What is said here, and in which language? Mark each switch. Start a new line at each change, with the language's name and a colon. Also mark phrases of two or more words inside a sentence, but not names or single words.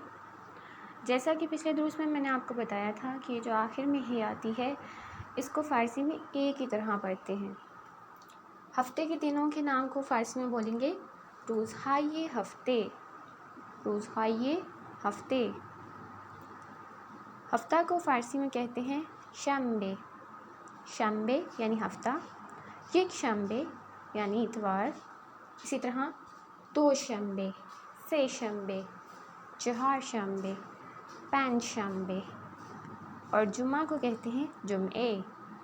Urdu: جیسا کہ پچھلے دروس میں نے آپ کو بتایا تھا کہ جو آخر میں ہی آتی ہے اس کو فارسی میں اے کی طرح پڑھتے ہیں۔ ہفتے کے دنوں کے نام کو فارسی میں بولیں گے
Persian: روزهای ہفتے، روزهای ہفتے۔
Urdu: ہفتہ کو فارسی میں کہتے ہیں شنبه، شنبه یعنی ہفتہ،
Persian: یک شنبه
Urdu: یعنی اتوار، اسی طرح
Persian: دو شنبه، سه شنبه، چہار شنبه، پنج شنبه،
Urdu: اور جمعہ کو کہتے ہیں جمعے۔